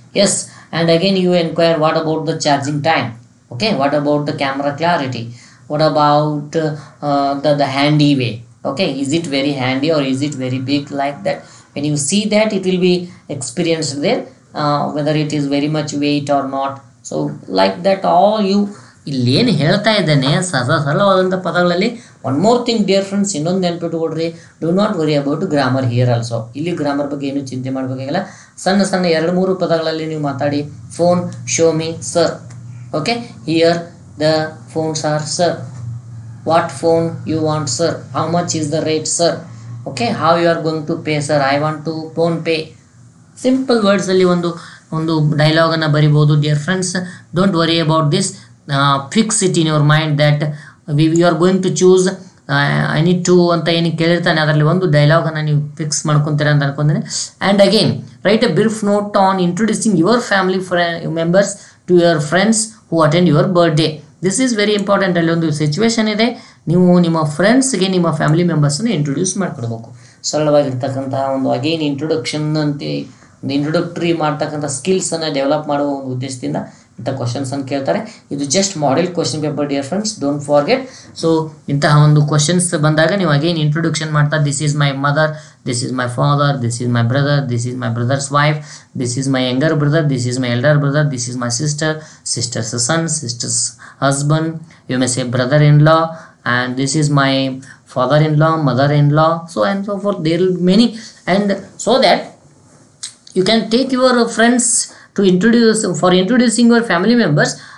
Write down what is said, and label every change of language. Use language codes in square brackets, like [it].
[en] Yes, and again you inquire, what about the charging time? Okay, what about the camera clarity? What about the handy way? Okay, is it very handy or is it very big, like that? When you see that, it will be experienced there, whether it is very much weight or not. So like that, all you [kn] ಇಲ್ಲೇನು ಹೇಳ್ತಾ ಇದ್ದಾನೆ ಸರಳವಾದಂಥ ಪದಗಳಲ್ಲಿ. [en] one more thing dear friends, [kn] ಇನ್ನೊಂದು ನೆನಪಿಟ್ಟುಕೊಡ್ರಿ, [en] Do not worry about grammar here also. [kn] ಇಲ್ಲಿ grammar ಬಗ್ಗೆ ಏನು ಚಿಂತೆ ಮಾಡಬೇಕಾಗಿಲ್ಲ. ಸಣ್ಣ 2-3 ಪದಗಳಲ್ಲಿ ನೀವು ಮಾತಾಡಿ. [en] Phone, show me, sir. Okay, here the phones are sir. What phone you want sir? How much is the rate sir? Okay, how you are going to pay sir? I want to PhonePe. [kn] Simple ವರ್ಡ್ಸಲ್ಲಿ ಒಂದು ಡೈಲಾಗನ್ನು ಬರಿಬೋದು. [en] Dear friends, don't worry about this. Fix it in your mind that you are going to choose I need to [kn] ಅಂತ ಏನು ಕೇಳಿರ್ತಾನೆ, ಅದರಲ್ಲಿ ಒಂದು ಡೈಲಾಗನ್ನು ನೀವು fix ಮಾಡ್ಕೊತೀರ ಅಂತ ಅನ್ಕೊಂತೀನಿ. [en] And again write a brief note on introducing your family members to your friends who attend your birthday. This is very important. [kn] ಅಲ್ಲಿ ಒಂದು situation ಇದೆ, ನೀವು ನಿಮ್ಮ ಫ್ರೆಂಡ್ಸ್ಗೆ ನಿಮ್ಮ ಫ್ಯಾಮಿಲಿ ಮೆಂಬರ್ಸನ್ನು ಇಂಟ್ರೊಡ್ಯೂಸ್ ಮಾಡಿಕೊಡ್ಬೇಕು. ಸರಳವಾಗಿರ್ತಕ್ಕಂತಹ ಒಂದು ಅಗೇನ್ ಇಂಟ್ರೊಡಕ್ಷನ್ ಅಂತ, ಒಂದು ಇಂಟ್ರೊಡಕ್ಟರಿ ಮಾಡ್ತಕ್ಕಂಥ ಸ್ಕಿಲ್ಸನ್ನು ಡೆವಲಪ್ ಮಾಡುವ ಒಂದು ಉದ್ದೇಶದಿಂದ ಇಂಥ ಕ್ವಶನ್ಸ್ ಅನ್ನು ಕೇಳ್ತಾರೆ. [en] ಇದು just model question paper dear friends, don't forget. [kn] So ಇಂತಹ ಒಂದು ಕ್ವಶನ್ಸ್ ಬಂದಾಗ ನೀವು ಅಗೇನ್ ಇಂಟ್ರೊಡಕ್ಷನ್ ಮಾಡ್ತಾ, [en] This is my mother, this is my father, this is my brother, this is my brother's wife, this is my younger brother, this is my elder brother, this is my sister, sister's son, sister's husband, you may say brother in law, and this is my father-in-law, mother-in-law, so and so forth. There will be many, and so that you can take your friends to introducing your family members.